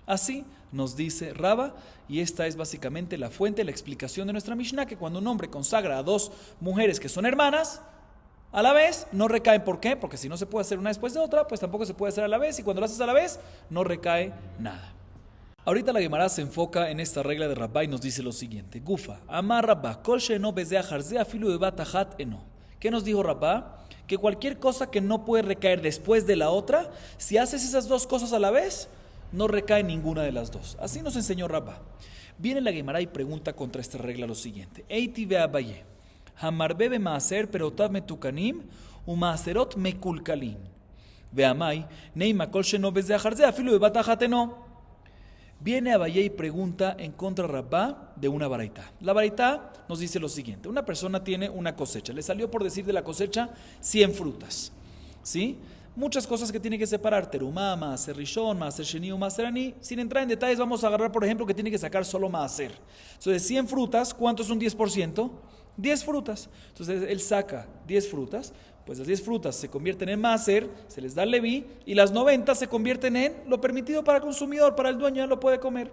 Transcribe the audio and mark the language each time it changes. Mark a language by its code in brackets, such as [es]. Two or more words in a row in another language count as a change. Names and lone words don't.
[es] Así nos dice Raba, y esta es básicamente la fuente, la explicación de nuestra Mishnah, que cuando un hombre consagra a dos mujeres que son hermanas, a la vez no recaen. ¿Por qué? Porque si no se puede hacer una después de otra, pues tampoco se puede hacer a la vez, y cuando lo haces a la vez, no recae nada. Ahorita la Gemara se enfoca en esta regla de Rabba y nos dice lo siguiente: [arc] גופא, אמר רבה, כל שאינו בזה אחר זה אפילו בבת אחת אינו. [es] ¿Qué nos dijo Rabba? Que cualquier cosa que no puede recaer después de la otra, si haces esas dos cosas a la vez, no recae ninguna de las dos. Así nos enseñó Rabba. Viene la Gemara y pregunta contra esta regla lo siguiente: [arc] איתיביה אביי, המרבה במעשר פירותיו מתוקנים ומעשרותיו מקולקלים. ואמאי, נימא כל שאינו בזה אחר זה אפילו בבת אחת אינו. [es] Viene Abaye y pregunta en contra de Rabba de una baraitá. La baraitá nos dice lo siguiente: una persona tiene una cosecha, le salió, por decir de la cosecha, 100 frutas, ¿sí? Muchas cosas que tiene que separar, terumá, [he] מעשר ראשון, מעשר שני, מעשר עני. [es] Sin entrar en detalles, vamos a agarrar, por ejemplo, que tiene que sacar solo maaser. Entonces, 100 frutas, ¿cuánto es un 10%? 10 frutas. Entonces, él saca 10 frutas, pues las 10 frutas se convierten en maaser, se les da el leví, y las 90 se convierten en lo permitido para el consumidor, para el dueño, lo puede comer.